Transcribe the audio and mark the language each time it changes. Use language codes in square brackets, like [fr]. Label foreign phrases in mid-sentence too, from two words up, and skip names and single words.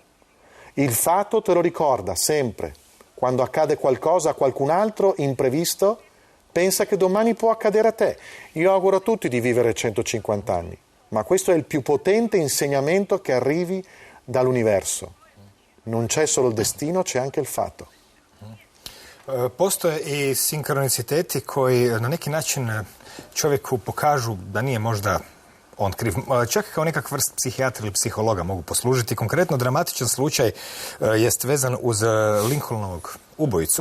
[it] Il fatto te lo ricorda sempre. Quando accade qualcosa a qualcun altro imprevisto, Pensa che domani può accadere a te. Io auguro a tutti di vivere 150 anni, ma questo è il più potente insegnamento che arrivi dall'universo. Non c'è solo il destino, c'è anche il fatto. [hr] Postoje i sinkroniciteti koji na neki način čovjeku pokažu da nije možda on kriv. Čak kao nekakva vrst psihijatra ili psihologa mogu poslužiti. Konkretno dramatičan slučaj jest vezan uz Lincolnovog ubojicu.